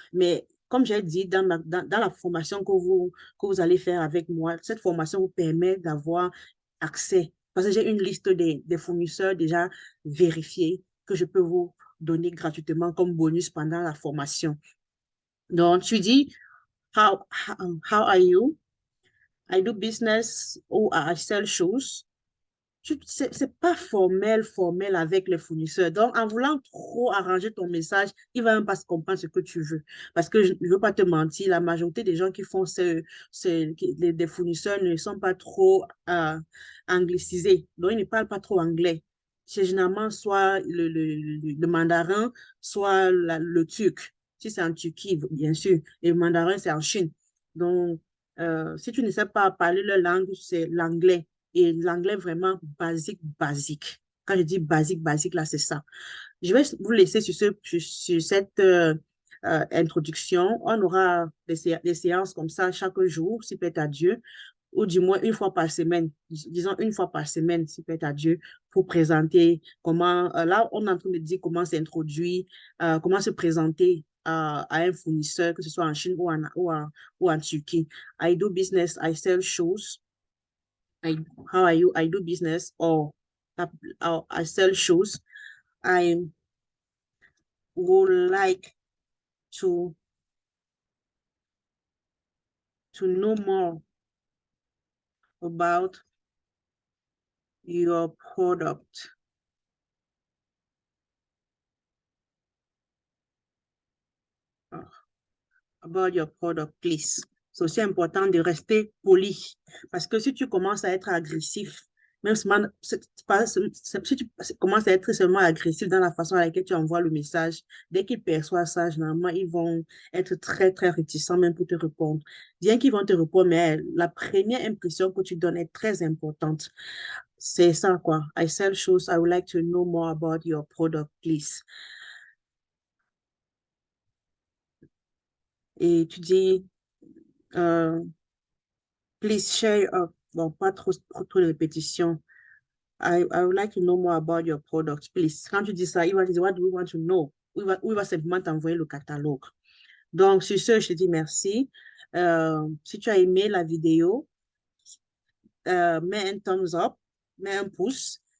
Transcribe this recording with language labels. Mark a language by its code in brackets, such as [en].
[fr] Mais comme j'ai dit, dans la formation que vous allez faire avec moi, cette formation vous permet d'avoir accès. Parce que j'ai une liste des fournisseurs déjà vérifiés que je peux vous donner gratuitement comme bonus pendant la formation. Donc, tu dis, [en] how are you? I do business [fr] ou [en] I sell shoes. [fr] C'est pas formel avec les fournisseurs. Donc, en voulant trop arranger ton message, il va même pas se comprendre ce que tu veux. Parce que je ne veux pas te mentir, la majorité des gens qui font des fournisseurs ne sont pas trop anglicisés. Donc, ils ne parlent pas trop anglais. C'est généralement soit le mandarin, soit le turc. Si c'est en Turquie, bien sûr. Et le mandarin, c'est en Chine. Donc, si tu ne sais pas parler leur langue, c'est l'anglais. Et l'anglais vraiment basique, basique. Quand je dis basique, basique, là, c'est ça. Je vais vous laisser sur cette introduction. On aura des séances comme ça chaque jour, si peut-être à Dieu, ou du moins une fois par semaine, disons une fois par semaine, si peut-être à Dieu, pour présenter comment, là, on est en train de dire comment s'introduire, comment se présenter à un fournisseur, que ce soit en Chine ou en Turquie. [en] I do business, I sell shoes. I, how are you? I do business or I sell shoes. I would like to to know more about your product. About your product, please. [fr] C'est aussi important de rester poli. Parce que si tu commences à être agressif, même si tu commences à être seulement agressif dans la façon à laquelle tu envoies le message, dès qu'ils perçoivent ça, généralement, ils vont être très, très réticents même pour te répondre. Bien qu'ils vont te répondre, mais la première impression que tu donnes est très importante. C'est ça, quoi. [en] I sell shoes. I would like to know more about your product, please. [fr] Et tu dis, euh, [en] please share up. [fr] Bon, pas trop de répétitions. [en] I would like to know more about your product, please. [fr] Quand tu dis ça, il va te dire, [en] what do we want to know? [fr] Ou il va simplement t'envoyer le catalogue. Donc, sur ce, je te dis merci. Si tu as aimé la vidéo, mets un thumbs up, mets un pouce.